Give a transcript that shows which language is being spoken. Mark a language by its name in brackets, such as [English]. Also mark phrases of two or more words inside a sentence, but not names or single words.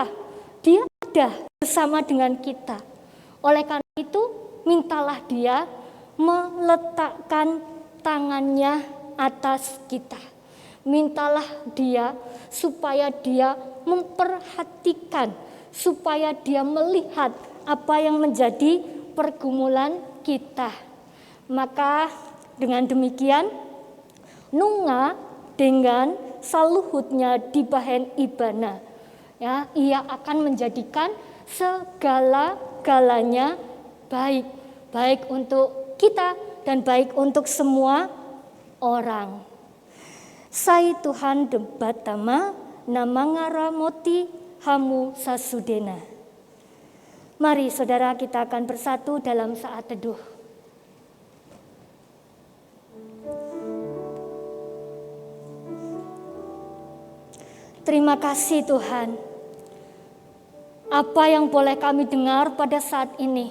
[Indonesian] Dia ada bersama dengan kita. Oleh karena itu, mintalah dia meletakkan tangannya atas kita. Mintalah dia supaya dia memperhatikan, supaya dia melihat apa yang menjadi pergumulan kita. Maka dengan demikian, [Batak Toba] nunga dengan saluhutnya di bahen ibana, [Indonesian] ya, ia akan menjadikan segala-galanya baik, baik untuk kita dan baik untuk semua orang. [Batak Toba] Sai Tuhan debatama namangara moti hamu sasudena. [Indonesian] Mari saudara, kita akan bersatu dalam saat teduh. Terima kasih Tuhan. Apa yang boleh kami dengar pada saat ini?